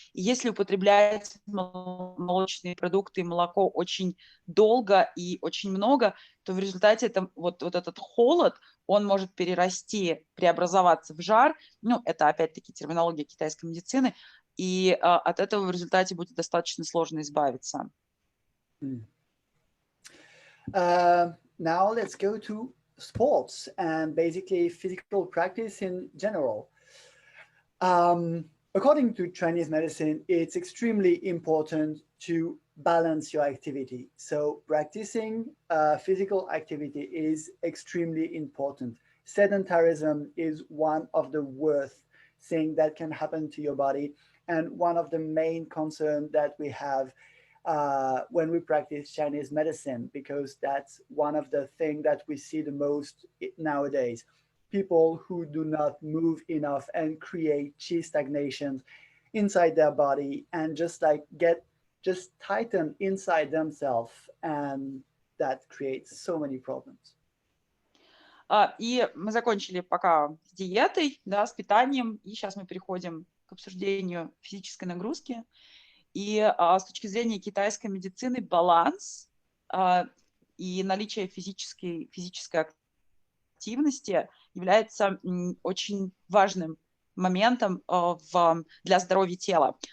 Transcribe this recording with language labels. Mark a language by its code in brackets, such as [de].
[ru] И если употреблять молочные продукты и молоко очень долго и очень много, то в результате вот этот холод, он может перерасти, преобразоваться в жар. Ну, это опять-таки терминология китайской медицины. И от этого в результате будет достаточно сложно избавиться. [en] Now let's go to sports and basically physical practice in general. According to Chinese medicine, it's extremely important to balance your activity. So practicing physical activity is extremely important. Sedentarism is one of the worst things that can happen to your body, and one of the main concerns that we have when we practice Chinese medicine, because that's one of the things that we see the most nowadays. People who do not move enough and create chi stagnation inside their body and just tighten inside themselves, and that creates so many problems. [ru] И мы закончили пока с диетой, да, с питанием, и сейчас мы переходим к обсуждению физической нагрузки. И с точки зрения китайской медицины баланс и наличие физической активности является очень важным моментом для здоровья тела.